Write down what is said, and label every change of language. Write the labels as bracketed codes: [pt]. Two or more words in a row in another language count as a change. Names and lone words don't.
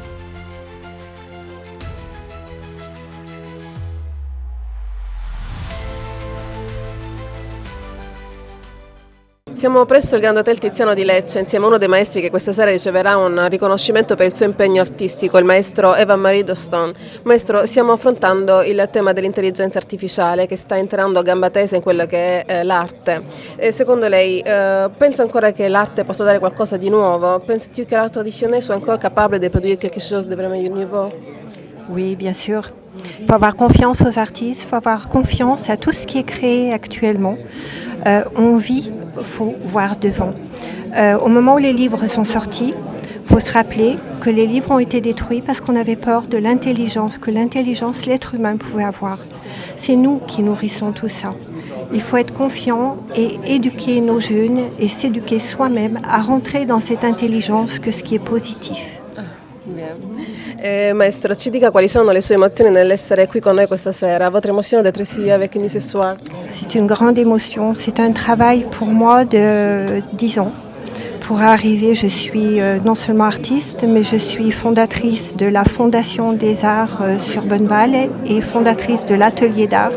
[it] Siamo presso il Grande Hotel Tiziano di Lecce insieme a uno dei maestri che questa sera riceverà un riconoscimento per il suo impegno artistico, il maestro Eva-Marie d'Ostende. Maestro, stiamo affrontando il tema dell'intelligenza artificiale che sta entrando a gamba tesa in quella che è l'arte. Secondo lei, pensa ancora che l'arte possa dare qualcosa di nuovo? [fr] Penses-tu que l'art traditionnel soit encore capable de produire quelque chose de vraiment nouveau? Oui, bien sûr. Il faut avoir confiance aux artistes, il faut avoir confiance à tout ce qui est créé actuellement. On vit, il faut voir devant. Au moment où les livres sont sortis, il faut se rappeler que les livres ont été détruits parce qu'on avait peur de l'intelligence, que l'intelligence, l'être humain pouvait avoir. C'est nous qui nourrissons tout ça. Il faut être confiant et éduquer nos jeunes et s'éduquer soi-même à rentrer dans cette intelligence que ce qui est positif. [it] Maestro, ci dica quali sono le sue emozioni nell'essere qui con noi questa sera. [fr] Votre émotion d'être ici avec nous ce soir? C'est une grande émotion. C'est un travail pour moi de 10 ans. Pour arriver, je suis non seulement artiste, mais je suis fondatrice de la Fondation des Arts sur Bonneval et fondatrice de l'Atelier d'Art.